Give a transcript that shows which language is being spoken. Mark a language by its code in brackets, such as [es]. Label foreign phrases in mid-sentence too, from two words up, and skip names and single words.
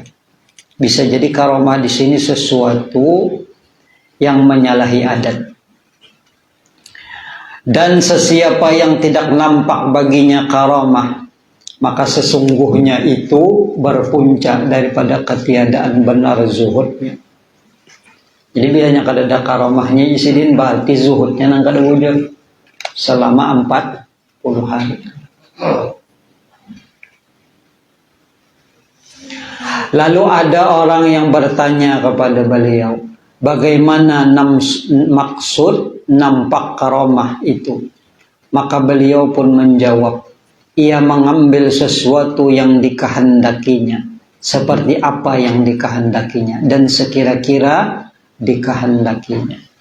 [id] Bisa jadi karomah di sini sesuatu yang menyalahi adat. Dan sesiapa yang tidak nampak baginya karomah, maka sesungguhnya itu berpuncak daripada ketiadaan benar zuhudnya. [bjn] Jadi bilanya kada ada karomahnya isidin berarti zuhudnya nang kada wujud selama 40 hari. [id] Lalu ada orang yang bertanya kepada beliau, bagaimana maksud nampak karomah itu? Maka beliau pun menjawab, ia mengambil sesuatu yang dikehendakinya, seperti apa yang dikehendakinya dan sekira-kira dikehendakinya.